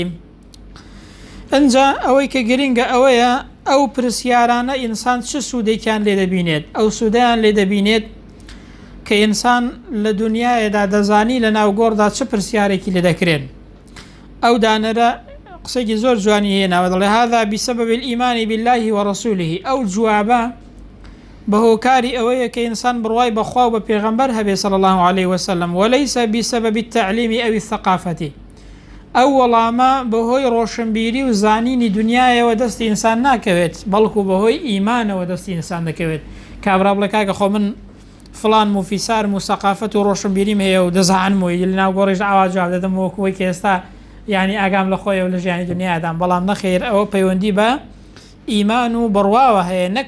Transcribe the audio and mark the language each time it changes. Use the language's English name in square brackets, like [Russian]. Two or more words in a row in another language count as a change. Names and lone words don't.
[Central Kurdish] ئەنجا ئەوەی کە گرنگە ئەوەیە ئەو پرسیارانە ئینسان چه سوودێکیان لێ دەبینێت؟ ئەو سوودیان لێ دەبینێت کە ئینسان لە دنیایەدا دەزانی لە ناوگۆڕدا چه پرسیارێکی لێ دەکرێن. ئەو دانەرە قسێکی زۆر جوانی هێناوە، دەڵێ [Arabic] هذا بسبب الإيمان بالله ورسوله، [Central Kurdish] ئەو جوابە بهۆکاری ئەوەیە کە ئینسان بڕوای بەخوا و بە پێغەمبەر هەبێ [Arabic] صلى الله عليه وسلم وليس بسبب التعليم أو الثقافة [Central Kurdish] ئەو وەڵامە بەهۆی ڕۆشنبیری و زانینی دنیایەوە دەستی ئینسان ناکەوێت بەڵکو بەهۆی ئیمانەوە دەستی ئینسان دەکەوێت کابرا بڵێ کاکە خۆ من فلان موفیسارم و سەقافەت و ڕۆشنبیریم هەیە و دەزانمەوەی لەناو گۆڕیش ئاوا جواب دەدەم وەکوەی کە ئێستا یعنی ئاگام لە خۆی و لە ژیانی دنیادام بەڵام نەخێر ئەوە پەیوەندی بە ئیمان و بڕواوە هەیە نەک